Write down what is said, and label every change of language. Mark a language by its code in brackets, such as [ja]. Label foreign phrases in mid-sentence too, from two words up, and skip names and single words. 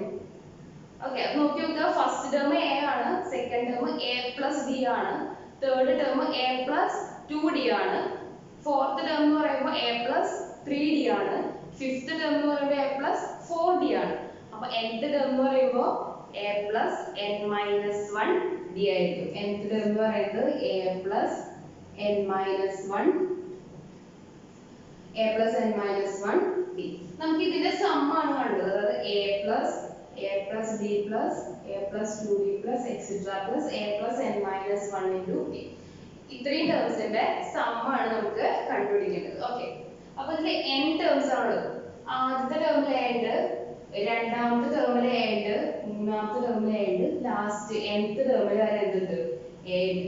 [ml] ഓക്കെ, അപ്പോൾ നോക്കി നോക്കുക. [en] first term [ml] a ആണ്, [en] second term [ml] a + d ആണ്, [en] third term [ml] a + 2d ആണ്, [en] fourth term [ml] എന്ന് പറയുമ്പോൾ a + 3d ആണ്, [en] fifth term [ml] എന്ന് പറയുമ്പോൾ a + 4d ആണ്. അപ്പോൾ [en] nth term [ml] എന്ന് പറയുമ്പോൾ a + n-1d ആയിരിക്കും. [en] nth term [ml] എന്ന് പറയുന്നത് [en] a + n-1 a plus n minus 1 d. [ml] നമുക്ക് ഇതിന്റെ സം ആണ് കണ്ടത്. അതായത് [en] a plus d plus a plus 2d plus etc plus a plus n minus 1 into d. [ml] ഇത്രയും ടേംസിന്റെ സം ആണ് നമുക്ക് കണ്ടുപിടിക്കേണ്ടത്. ഓക്കെ, അപ്പോൾ ഇതിൽ n ടേംസ് ആണ് ഉള്ളത്. ആദ്യത്തെ ടേമിൽ a ഉണ്ട്, രണ്ടാമത്തെ ടേമിൽ a ഉണ്ട്, മൂന്നാമത്തെ ടേമിൽ a ഉണ്ട്, [en] last nth [ml] ടേമിൽ വരെ എന്തുണ്ട്? a ഉണ്ട്.